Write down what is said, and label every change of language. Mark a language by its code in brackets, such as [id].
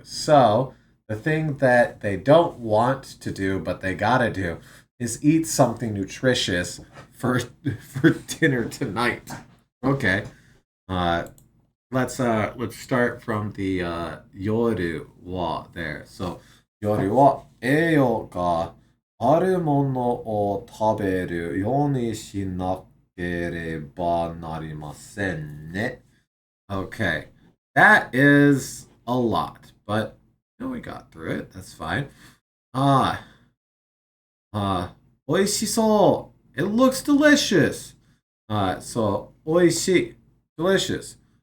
[en] So the thing that they don't want to do but they gotta do is eat something nutritious for dinner tonight. Okay. Let's start from the yoru wa there. So [ja] yoru wa eiyo ga あるものを食べるようにしなければなりませんね。 [en] Okay, that is a lot, but we got through it. That's fine. Ah, oishiso. It looks delicious. So oishi, delicious.